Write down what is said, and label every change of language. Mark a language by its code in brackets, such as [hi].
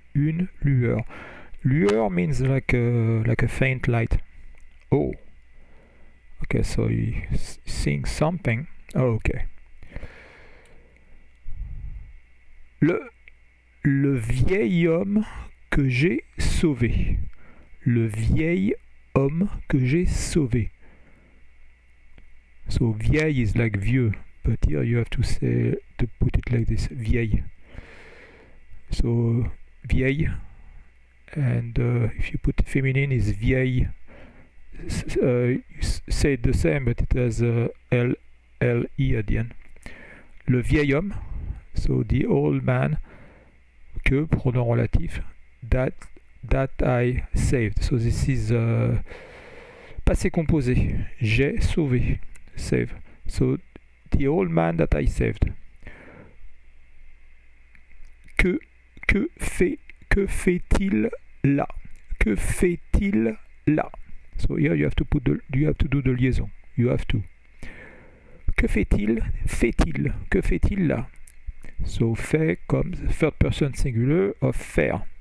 [en] Lueur means like a faint light. Oh. Okay, so he sings something. Oh, okay. [fr] Le vieil homme que j'ai sauvé. Le vieil homme que j'ai sauvé. [en] So vieil is like vieux, but here you have to put it like this, vieil. So vieille, and if you put feminine is vieille. You say it the same, but it has L-E at the end. [fr] Le vieil homme, [en] so the old man, [fr] que, [en] pronom relatif, that I saved. So this is passé composé. [fr] J'ai sauvé. [en] Save. So the old man that I saved. [fr] Que fait-il là? Que fait-il là? [en] So here you have to do the liaison. You have to. [fr] Que fait-il? Que fait-il là? [en] So fait comme third person singular of faire.